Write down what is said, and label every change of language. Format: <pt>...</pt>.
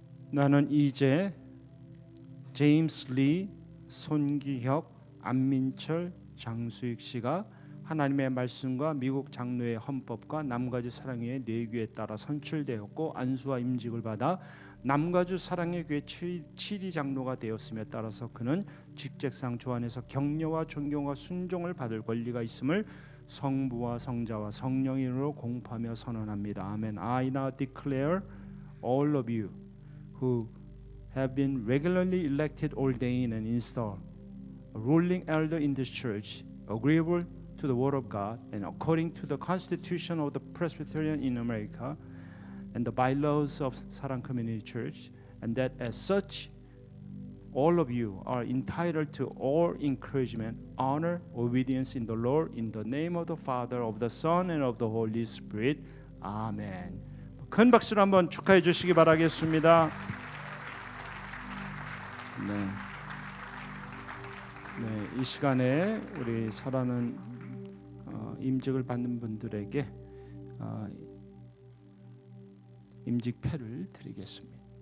<ko>나는 이제 제임스 리, 손기혁, 안민철, 장수익 씨가 하나님의 말씀과 미국 장로의 헌법과 남가주 사랑의 내규에 따라 선출되었고 안수와 임직을 받아 남가주 사랑의 교회 7위 장로가 되었음에 따라서 그는 직책상 조안에서 격려와 존경과 순종을 받을 권리가 있음을 성부와 성자와 성령으로 공포하며 선언합니다. 아멘.</ko> <en>I now declare all of you who have been regularly elected, ordained, and installed a ruling elder in this church, agreeable to the word of God and according to the Constitution of the Presbyterian in America and the bylaws of Sarang Community Church, and that as such, all of you are entitled to all encouragement, honor, obedience in the Lord, in the name of the Father, of the Son, and of the Holy Spirit.</en> <ko>아멘. 큰 박수로 한번 축하해 주시기 바라겠습니다. 이 시간에 우리 사랑하는 임직을 받는 분들에게 임직패를 드리겠습니다.</ko>